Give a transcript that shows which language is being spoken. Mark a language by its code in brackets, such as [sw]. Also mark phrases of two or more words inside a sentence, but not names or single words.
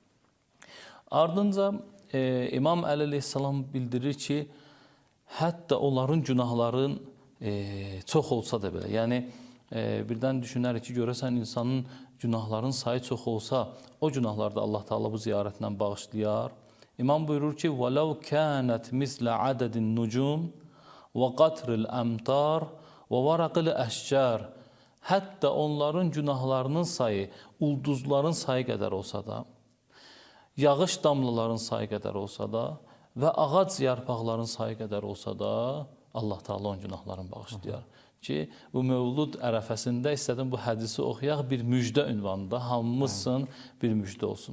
[az] Ardınca İmam Əli əleyhissalam bildirir ki, hətta onların günahların çox olsa da belə, yəni birdən düşünərik ki, görəsən insanın günahların sayı çox olsa, o günahlarda Allah Teala bu ziyarətlə bağışlayar. İmam buyurur ki, [ar] وَلَوْ كَانَتْ مِثْلَ عَدَدِ النُّجُومِ وَقَطْرِ الْأَمْطَارِ وَوَرَقِ الْأَشْجَارِ. [az] Hətta onların günahlarının sayı, ulduzların sayı qədər olsa da, yağış damlaların sayı qədər olsa da və ağac yarpaqların sayı qədər olsa da, Allah Teala onun günahlarını bağışlayar. ki, bu Mövlud ərəfəsində istədim bu hədisi oxuyaq bir müjdə ünvanında, hamımızsın bir müjdə olsun.